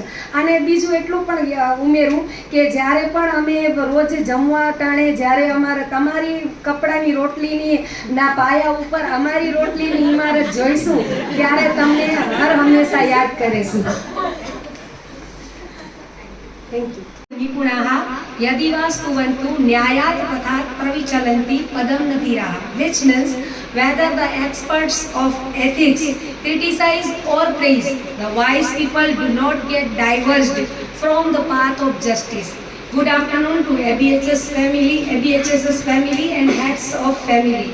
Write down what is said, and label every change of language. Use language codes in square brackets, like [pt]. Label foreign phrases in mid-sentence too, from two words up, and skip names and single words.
[gu] અને બીજું એટલું પણ ઉમેરું કે જ્યારે પણ અમે રોજ જમવા ટાણે જ્યારે અમારે તમારી કપડાની રોટલીની ના પાયા ઉપર અમારી રોટલીની ઇમારત જોઈશું ત્યારે તમને હર હંમેશા યાદ કરીશું. [en] thank you. [sa] निपुणाः यदि वा स्तुवन्तु न्यायात् पथात् प्रविचलन्ति पदं न धीराः, [en] which means whether the experts of ethics criticize or praise, the wise people do not get diverged from the path of justice. Good afternoon to ABHS's family and heads of family.